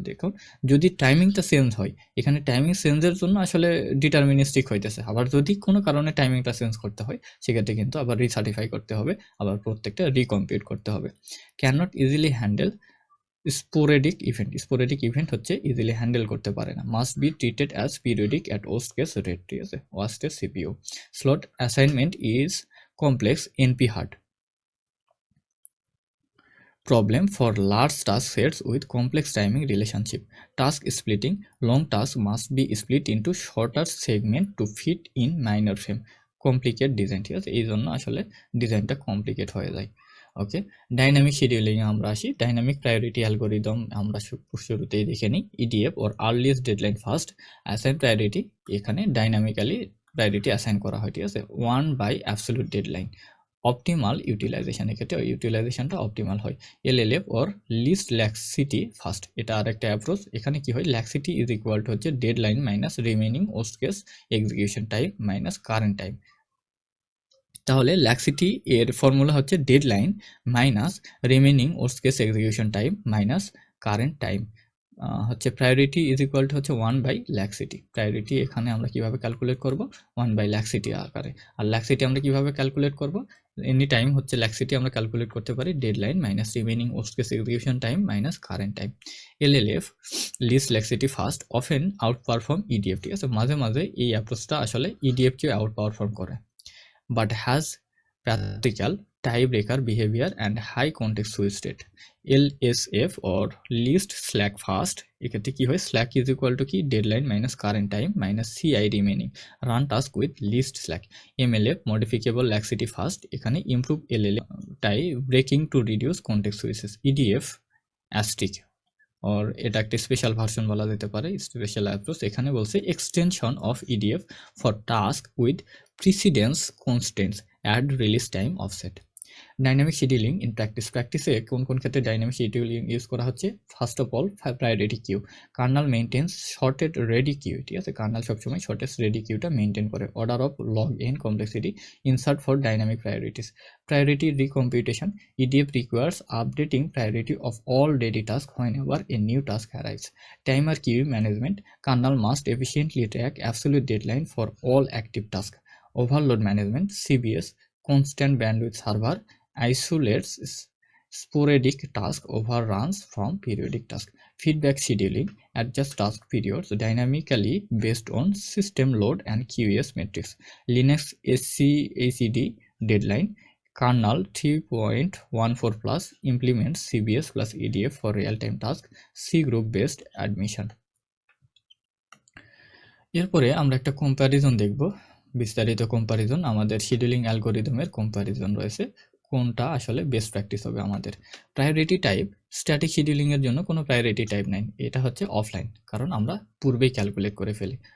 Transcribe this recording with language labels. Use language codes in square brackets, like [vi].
[bn] দেখুন, যদি টাইমিংটা চেঞ্জ হয়, এখানে টাইমিং চেঞ্জের জন্য আসলে ডিটারমিনিস্টিক হইতেছে, আবার যদি কোনো কারণে টাইমিংটা চেঞ্জ করতে হয় সেক্ষেত্রে কিন্তু আবার রিসার্টিফাই করতে হবে, আবার প্রত্যেকটা রিকম্পিউট করতে হবে। [en] can not easily handle sporadic event [bn] হচ্ছে ইজিলি হ্যান্ডেল করতে পারে না। [en] must be treated as periodic at worst case rate, [bn] ঠিক আছে, [en] Worst case CPU. Slot assignment is complex NP hard problem for large task sets with complex timing relationship. Task splitting, long tasks must be split into shorter segment to fit in minor frame. Complicate design, [bn] ঠিক আছে, এই জন্য আসলে ডিজাইনটা complicate হয়ে যায়। ওকে, dynamic scheduling এ আমরা আসি। ডাইনামিক প্রায়োরিটি অ্যালগরিদম আমরা শুরুতেই দেখে নিই। [en] EDF or earliest deadline first assign priority, [bn] এখানে ডাইনামিক্যালি প্রায়োরিটি অ্যাসাইন করা হয়, ঠিক আছে। 1 by absolute deadline. Optimal utilisation, এক্ষেত্রে ইউটিলাইজেশনটা অপটিমাল হয়। এলএলএফ অর লিস্ট ল্যাক্সিটি ফার্স্ট, এটা আরেকটা অ্যাপ্রোচ। এখানে কি হয়, [en] Laxity is equal to হচ্ছে deadline minus remaining worst case execution time minus current time. তাহলে laxity এর formula হচ্ছে deadline minus remaining worst case execution time minus current time, হচ্ছে priority is equal to হচ্ছে 1 by laxity. [bn] Priority এখানে আমরা কিভাবে calculate করব, 1 বাই ল্যাক্সিটি আকারে। আর ল্যাক্সিটি আমরা কিভাবে ক্যালকুলেট করব, এনি টাইম হচ্ছে ল্যাক্সিটি আমরা ক্যালকুলেট করতে পারি deadline minus remaining worst case execution time minus current time. [en] LLF least laxity first often outperform EDF, [bn] ঠিক আছে। মাঝে মাঝে এই অ্যাপ্রোচটা আসলে ইডিএফকে আউট পারফর্ম করে, [en] but has practical tiebreaker behavior and high context switch state. LSF or least slack fast, [bn] এক্ষেত্রে কি হয়, [en] slack is equal to কি deadline minus current time minus CI remaining run task with least slack. MLF modifiable laxity fast, [bn] এখানে [en] improve LLF tie breaking to reduce context switches. [bn] EDF asterisk or এটা একটা special version বলা যেতে পারে, special approach. এখানে বলছে [en] Extension of EDF for task with precedence constants add release time offset. [bn] Dynamic scheduling in প্র্যাকটিসে কোন কোন ক্ষেত্রে ডাইনামিক শিডিউলিং ইউজ করা হচ্ছে, first of all priority queue. [en] kernel maintains sorted ready queue, [bn] ঠিক আছে। কার্নাল সবসময় শর্টেস্ট রেডি কিউটা মেনটেন করে। [en] Order of log n complexity insert for dynamic priorities. Priority recomputation, EDF requires updating priority of all daily tasks whenever a new task arrives. Timer queue management, kernel must efficiently track absolute deadline for all active tasks. Overload management, CBS, constant bandwidth server isolates sporadic task overruns from periodic task. Feedback scheduling, adjust task periods dynamically based on system load and QoS metrics. Linux SCACD deadline, kernel 3.14 plus implements CBS plus EDF for real-time task. C group based admission. [bn] এরপরে আমরা একটা comparison দেখব, বিস্তারিত comparison. আমাদের scheduling অ্যালগরিদমের comparison রয়েছে, কোনটা আসলে বেস্ট প্র্যাকটিস হবে আমাদের। প্রায়োরিটি টাইপ, স্ট্যাটিক শিডিউলিং এর জন্য কোনো প্রায়োরিটি টাইপ নাই, এটা হচ্ছে অফলাইন, কারণ আমরা পূর্বেই ক্যালকুলেট করে ফেলি।